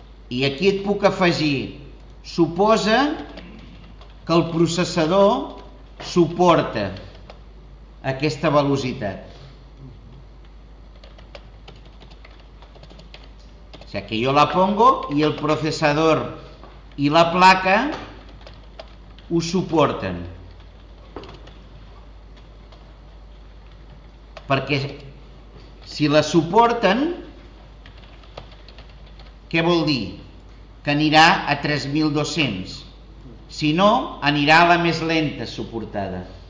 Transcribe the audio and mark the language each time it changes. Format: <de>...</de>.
<ca>I aquí et puc afegir, suposa que el processador suporta aquesta velocitat.</ca> <es>O sea que yo la pongo y el procesador y la placa</es> <ca>ho suporten. Perquè si la suporten, què vol dir? Que anirà a 3200. Si no, anirà a la més lenta suportada.</ca>